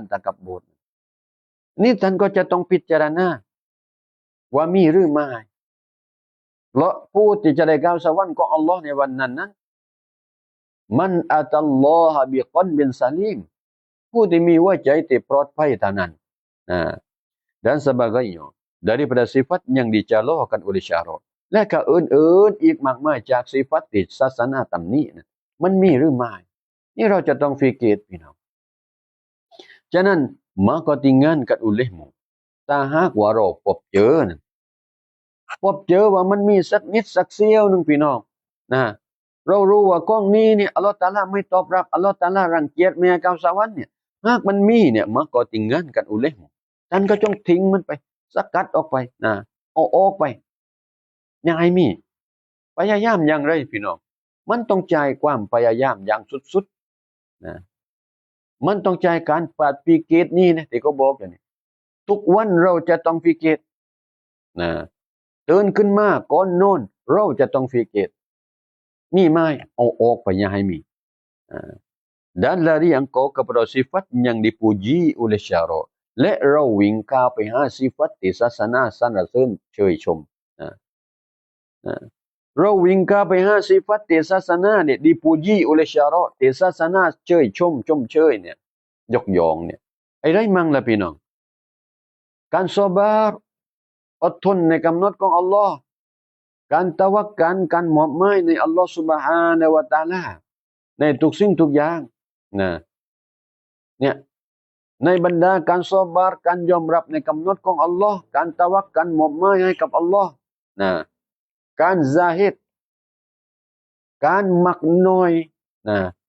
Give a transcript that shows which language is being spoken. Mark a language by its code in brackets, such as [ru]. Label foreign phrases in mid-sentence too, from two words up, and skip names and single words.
[th] ตะกับบรนี่ท่านก็จะต้องพิจารณาว่ามีหรือไม่เพราะผู้ที่จะได้เข้าสวรรค์ของอัลลอฮ์ในวันนั้น [ar] من أتى الله بقلب سليم [th] ผู้ที่มีหัวใจที่ปลอดภัยเท่านั้น [ms] dan sebagainya daripada sifat yang dicalokan oleh syarat [th] และก็ อื่นๆอีกมากมายจากสิฟัตที่ศาสนาตำหนินะมันมีหรือไม่นี่เราจะต้องฟิกร์พี่น้องฉะนั้น [ms] maka tinggalkan olehmu [th] ถ้าหากว่าเราพบเจอนะพบเจอว่ามันมีสักนิดสั กเสี้ยวหนึ่งพี่น้องนะเรารู้ว่าก้องนี้เนี่ยอัลลอฮฺตะอาลาไม่ตอบรับอัลลอฮฺตะอาลารังเกียจไม่ให้เข้าสวรรค์เนี่ยหากมันมีเนี่ย [ms] maka tinggalkan olehmu [th] ท่านก็จง ทิ้งมันไปสกัดออกไปนะเอาออกไปอย่าให้มีพยายามอย่างไรพี่น้องมันต้องใจความ พยายามอย่างสุดๆนะมันต้องใจการปฏิกิริยนี่นะที่เขาบอกอย่างนี้ทุกวันเราจะต้องฟิกร์นะตื่นขึ้นมาก่อนนอนเราจะต้องฟิกร์มีไหมเอาออกไปอย่าให้มี [ms] dan lari engkau kepada sifat yang dipuji oleh syarak [th] และเราวิ่งก้าวไปหาสิฟัตที่ศาสนาสรรเสริญเชยชม เราวิ่งก้าวไปหาสิฟัตที่ศาสนาเนี่ย [ms] dipuji oleh syarak [th] ที่ศาสนาเชยชมเชยเนี่ยย กย่องเนี่ยไอ้ไรมั่งล่ะพี่น้องการซอบาร์อดทนในกำหนดของอัลลอฮ์การตะวักกันการมอบหมายในอัลลอฮ์ سبحانه และ تعالى ในทุกสิ่งทุกอย่างนะเนี่ยในบรรดาการซอบาร์การยอมรับในกำหนดของอัลลอฮ์การตะวักกันมอบหมายให้กับอัลลอฮ์นะการซาฮิดการมักน้อยนะ